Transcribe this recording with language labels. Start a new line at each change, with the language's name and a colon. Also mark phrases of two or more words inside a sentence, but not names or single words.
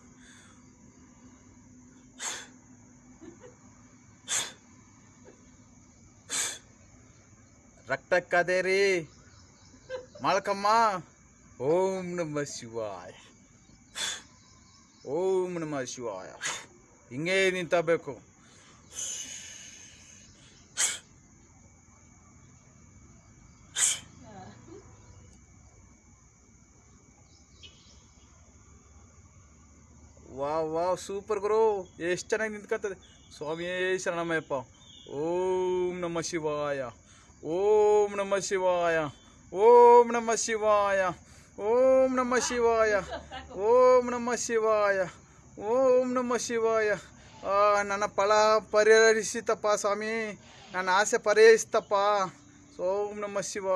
Kannada: ರಕ್ತಕ್ಕದೇರಿ ಮಾಳಕಮ್ಮ.
Sanskrit: ಓಂ ನಮಃ ಶಿವಾಯ. ಓಂ ನಮಃ ಶಿವಾಯ.
Kannada: ಹಿಂಗೇ ನಿಂತಬೇಕು. ವಾವ್ ವಾವ್, ಸೂಪರ್ ಗುರು, ಎಷ್ಟು ಚೆನ್ನಾಗಿ ನಿಂತ್ಕೊತದೆ. ಸ್ವಾಮಿಯೇ ಶರಣಮಯ್ಯಪ್ಪ.
Sanskrit: ಓಂ ನಮಃ ಶಿವಾಯ. ಓಂ ನಮಃ ಶಿವಾಯ. ಓಂ ನಮಃ ಶಿವಾಯ. ಓಂ ನಮಃ ಶಿವಾಯ. ಓಂ ನಮಃ ಶಿವಾಯ. ಓಂ ನಮಃ ಶಿವಾಯ.
Kannada: ನನ್ನ ಫಲ ಪರಿಹರಿಸಿತಪ್ಪ ಸ್ವಾಮಿ, ನನ್ನ ಆಸೆ ಪರಿಹರಿಸ್ತಪ್ಪ.
Sanskrit: ಓಂ ನಮಃ ಶಿವಾಯ.